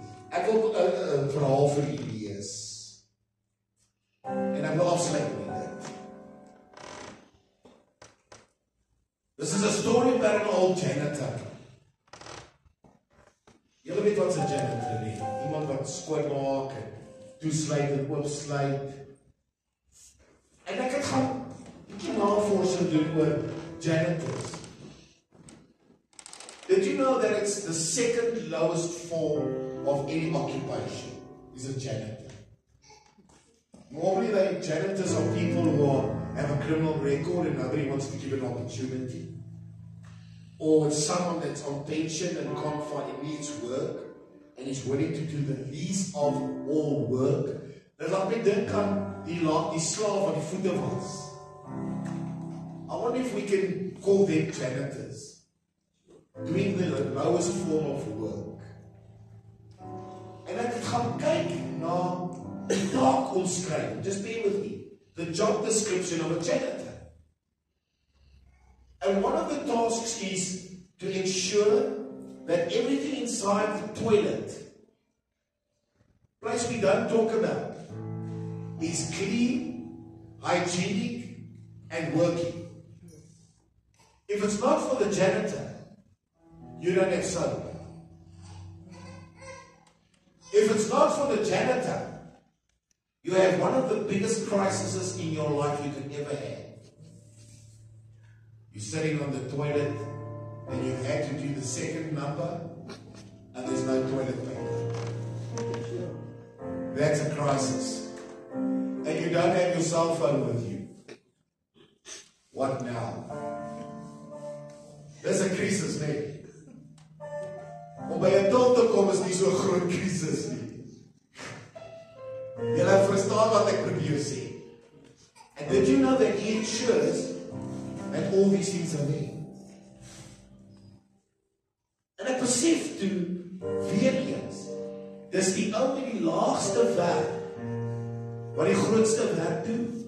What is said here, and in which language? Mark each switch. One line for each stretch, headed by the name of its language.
Afrikaans: Ek wil 'n verhaal vir u lees. En ek wil afsluit met dit.
English: This is a story about an old janitor.
Afrikaans: Julle weet wat 'n janitor is. Iemand wat skoon maak en toesluit en oopsluit. En ek het gaan 'n bietjie navorsing doen oor janitors.
English: Did you know that it's the second lowest form of any occupation is a janitor? Normally, the janitors are people who have a criminal record and nobody wants to give an opportunity. Or it's someone that's on pension and can't find, he needs work and is willing to do the least of all work.
Afrikaans: Dat laat my dink aan die slaaf wat die voete was.
English: I wonder if we can call them janitors. Doing the lowest form of work.
Afrikaans: En ek het gaan kyk na die taakomskrywing.
English: Just bear with me. The job description of a janitor. And one of the tasks is to ensure that everything inside the toilet, place we don't talk about, is clean, hygienic, and working. If it's not for the janitor, you don't have soap. If it's not for the janitor, you have one of the biggest crises in your life you could ever have. You're sitting on the toilet and you had to do the second number and there's no toilet paper. That's a crisis. And you don't have your cell phone with you. What now? There's a crisis, nee.
Afrikaans: Om by 'n tot te kom is nie so 'n groot krisis nie. Julle verstaan wat ek probeer sê.
English: And did you know that he ensures that all these things are there?
Afrikaans: En ek besef toe weer eens, dis die ou met die laagste werk wat die grootste werk doen.